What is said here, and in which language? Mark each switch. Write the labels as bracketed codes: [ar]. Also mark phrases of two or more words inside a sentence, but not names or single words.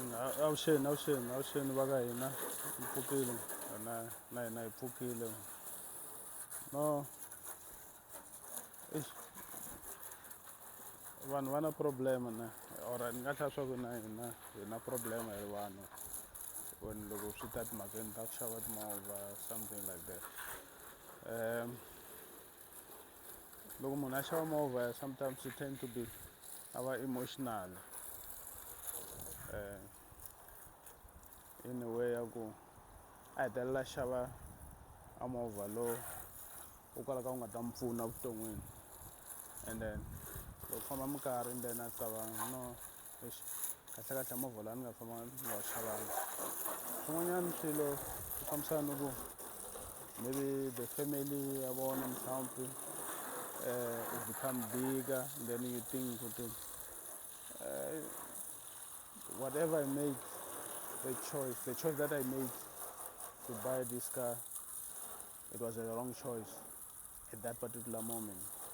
[ts] avuxeni va ka hina hi pfukile na hina hi pfukile no eish vanhu va na problem ne or ni nga tlha swa ku na hina hi na problem hi vanhu when loko swi ta timhakeni ta ku xava timovha [en] something like that [ts] loko munhu a xava movha [en] sometimes it tend to be [ts] ava emotional [en] in a way [ts] ya ku a hetelela xava a movha lowu u kalaka u nga ta mi pfuna vuton'wini [en] and then [ts] loko famba minkarhi [en] and then [ts] a cabanga no kahlekahle movha laha ni nga famba ni nga wu xavanga swin'wanyana swilo swi fambisana ni ku [en] maybe the family [ts] ya vona mhlawumbe [en] it become bigger and then you think [ts] ukuthi [en] whatever I made the choice that I made to buy this car, it was a wrong choice at that particular moment.